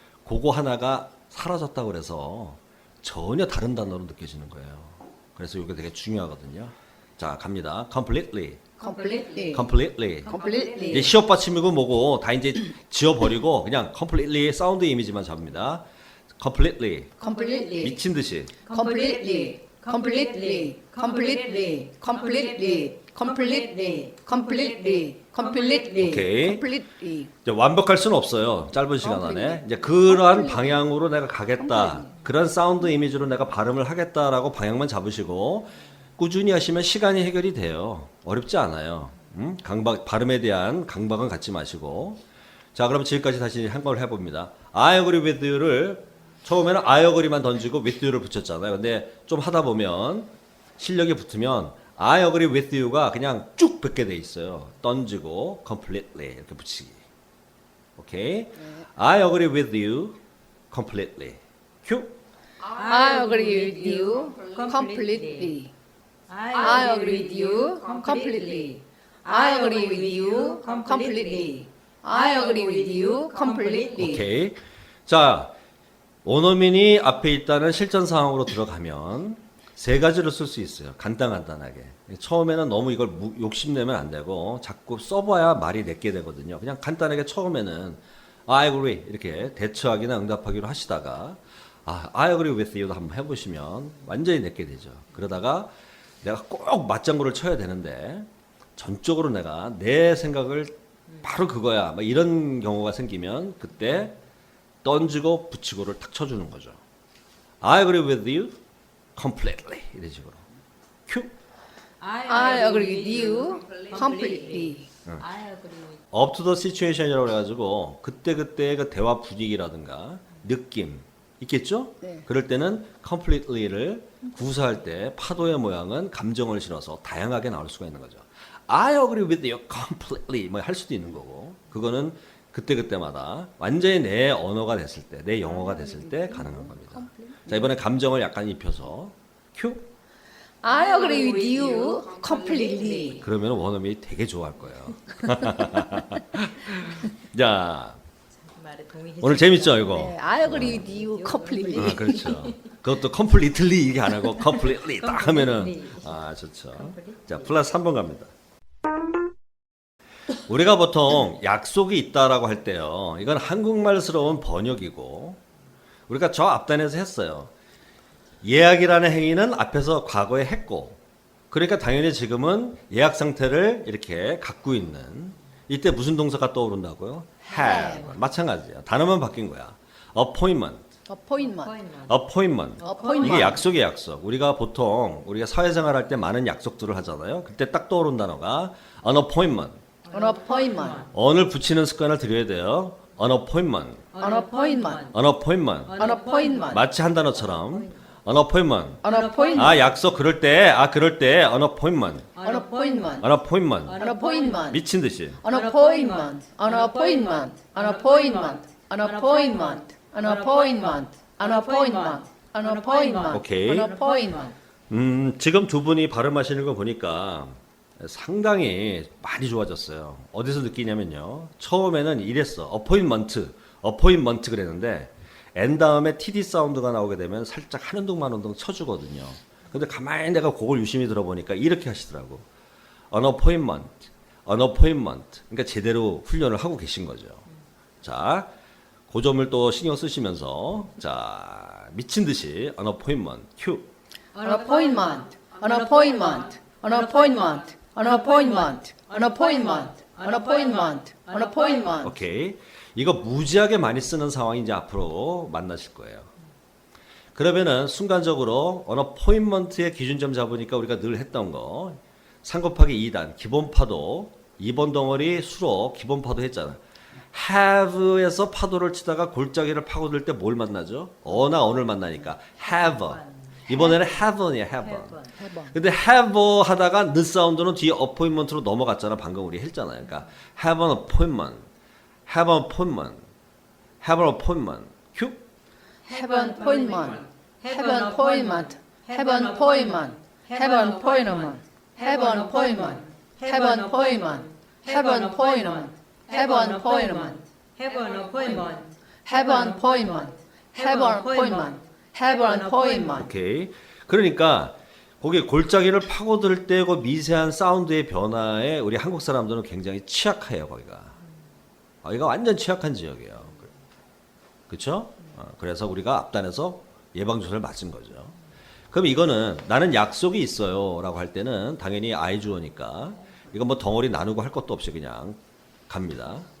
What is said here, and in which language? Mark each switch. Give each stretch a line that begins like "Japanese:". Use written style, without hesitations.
Korean: 그거 하나가 사라졌다고 그래서 전혀 다른 단어로 느껴지는 거예요. 그래서 이게 되게 중요하거든요. 자, 갑니다. completely.
English: completely, completely. completely,
Korean: 이제 시옷 받침이고 뭐고 다 이제 지워버리고 그냥 completely 사운드 이미지만 잡습니다.
English: completely. completely,
Korean: 미친 듯이.
English: completely, completely, completely, completely, completely, completely, completely,
Korean: 오케이.
English: completely.
Korean: 이제 완벽할 수는 없어요. 짧은 시간 안에. 이제 그러한 방향으로 내가 가겠다. 그런 사운드 이미지로 내가 발음을 하겠다라고 방향만 잡으시고 꾸준히 하시면 시간이 해결이 돼요. 어렵지 않아요. 발음에 대한 강박은 갖지 마시고. 자, 그럼 지금까지 다시 한 걸 해봅니다.
English: I agree with you
Korean: 를 처음에는 I agree만 던지고 with you를 붙였잖아요. 근데 좀 하다 보면 실력이 붙으면
English: I agree with you
Korean: 가 그냥 쭉 뱉게 돼 있어요. 던지고 completely 이렇게 붙이기. 오케이?
English: I agree with you completely.
Korean: 큐.
English: I agree with you completely. I agree with you completely. I agree with you completely. I agree with you completely.
Korean: 오케이. 자, 원어민이 앞에 있다는 실전 상황으로 들어가면 세 가지를 쓸 수 있어요. 간단하게. 처음에는 너무 이걸 욕심내면 안 되고 자꾸 써봐야 말이 내게 되거든요. 그냥 간단하게 처음에는
English: I agree
Korean: 이렇게 대처하기나 응답하기로 하시다가
English: I agree with you
Korean: 도 한번 해보시면 완전히 내게 되죠. 그러다가 내가 꼭 맞장구를 쳐야 되는데 전적으로 내가 내 생각을 바로 그거야 막 이런 경우가 생기면 그때 던지고 붙이고를 탁 쳐주는 거죠.
English: I agree with you completely
Korean: 이런 식으로. 큐.
English: I agree with you completely. I agree with up to the situation
Korean: 이라고 해가지고 그때그때의 그 대화 분위기라든가 느낌 있겠죠? 네. 그럴 때는 completely를 구사할 때 파도의 모양은 감정을 실어서 다양하게 나올 수가 있는 거죠.
English: I agree with you completely
Korean: 뭐 할 수도 있는 거고 그거는 그때그때마다 완전히 내 언어가 됐을 때 내 영어가 됐을 때 가능한 겁니다. 자, 이번에 감정을 약간 입혀서 큐.
English: I agree with you completely.
Korean: 그러면 원어민이 되게 좋아할 거예요. 자, 말에 동의해. 오늘 재밌죠 이거?
English: 네, I agree with you completely.
Korean: 그렇죠. 그것도 completely 이게 안 하고 completely 딱 하면은 좋죠. 자, 플러스 3번 갑니다. 우리가 보통 약속이 있다라고 할 때요. 이건 한국말스러운 번역이고 우리가 저 앞단에서 했어요. 예약이라는 행위는 앞에서 과거에 했고 그러니까 당연히 지금은 예약 상태를 이렇게 갖고 있는 이때 무슨 동사가 떠오른다고요? have. 마찬가지야. 단어만 바뀐 거야. appointment.
English: appointment.
Korean: 이게 약속의 약속. 우리가 보통 우리가 사회생활 할 때 많은 약속들을 하잖아요. 그때 딱 떠오른 단어가
English: an appointment. An appointment.
Korean: on을 붙이는 습관을 들여야 돼요.
English: an appointment. An appointment. an appointment. An appointment.
Korean: 마치 한 단어처럼
English: an appointment. An appointment.
Korean: 약속 그럴 때
English: an appointment. An appointment. an appointment. An appointment.
Korean: 미친 듯이.
English: An appointment. An appointment. An appointment. An appointment. an appointment, an appointment, an appointment,
Korean: 오케이.
English: an appointment.
Korean: 지금 두 분이 발음하시는 거 보니까 상당히 많이 좋아졌어요. 어디서 느끼냐면요. 처음에는 이랬어. appointment 그랬는데 N 다음에 TD 사운드가 나오게 되면 살짝 한 운동 만 운동 쳐주거든요. 근데 가만히 내가 그걸 유심히 들어보니까 이렇게 하시더라고.
English: an appointment.
Korean: 그러니까 제대로 훈련을 하고 계신 거죠. 자, 그 점을 또 신경 쓰시면서 자, 미친 듯이
English: an appointment.
Korean: 큐.
English: An appointment, an appointment, an appointment, an appointment, an appointment, an appointment, an appointment.
Korean: 오케이. 이거 무지하게 많이 쓰는 상황이 이제 앞으로 만나실 거예요. 그러면은 순간적으로
English: an appointment
Korean: 의 기준점 잡으니까 우리가 늘 했던 거 3 곱하기 2단 기본 파도 2번 덩어리 수로 기본 파도 했잖아. have에서 파도를 치다가 골짜기를 파고들 때 뭘 만나죠? 어나 언을 만나니까 have. 이번에는 have이야 have. 근데 have 하다가 the 사운드는 뒤에 appointment로 넘어갔잖아. 방금 우리 했잖아요. 그러니까
English: have an appointment. have an appointment. have an appointment. 큐. Have an appointment, have an appointment, have an appointment, have an appointment, have an appointment, have an appointment, have an appointment, have an appointment, Have an appointment. have an appointment, have an appointment, have an appointment.
Korean: 오케이. 그러니까 거기 골짜기를 파고들 때 그 미세한 사운드의 변화에 우리 한국 사람들은 굉장히 취약해요. 거기가 완전 취약한 지역이에요. 그렇죠? 그래서 우리가 앞단에서 예방주사를 맞은 거죠. 그럼 이거는 나는 약속이 있어요 라고 할 때는 당연히 I 주어니까 이건 뭐 덩어리 나누고 할 것도 없이 그냥 갑니다.